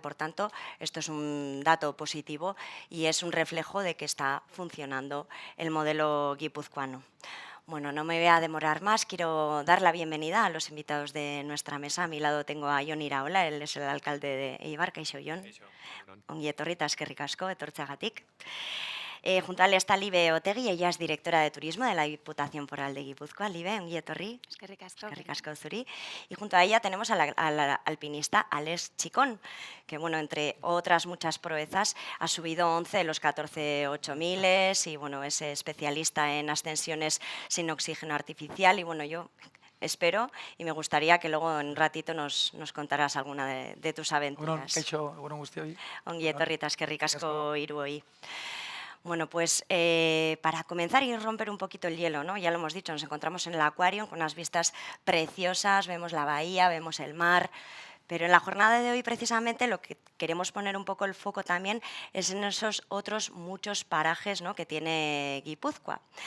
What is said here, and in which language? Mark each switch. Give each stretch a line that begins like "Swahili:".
Spanish: Por tanto, esto es un dato positivo y es un reflejo de que está funcionando el modelo guipuzcoano. Bueno, no me voy a demorar más. Quiero dar la bienvenida a los invitados de nuestra mesa. A mi lado tengo a Jon Iraola, él es el alcalde de Eibar.
Basque: Kaixo, Jon. Ongi etorri eta eskerrik asko etortzeagatik.
Spanish: Junto a él está Libe Otegi, ella es directora de turismo de la Diputación Foral de Guipúzcoa.
Basque: Libe, ongi etorri. Eskerrik asko. Eskerrik asko zuri.
Spanish: Y junto a ella tenemos al alpinista Alex Chicón, que bueno, entre otras muchas proezas ha subido 11 de los 14 8000 y bueno, es especialista en ascensiones sin oxígeno artificial y bueno, yo espero y me gustaría que luego en un ratito nos contaras alguna de tus aventuras.
Basque: Kaixo, egunon guztioi. Ongi etorri eta eskerrik asko hiruoi.
Spanish: Bueno, pues para comenzar y romper un poquito el hielo, ¿no? Ya lo hemos dicho, nos encontramos en el Aquarium con unas vistas preciosas, vemos la bahía, vemos el mar, pero en la jornada de hoy precisamente lo que queremos poner un poco el foco también es en esos otros muchos parajes, ¿no?, que tiene Guipúzcoa.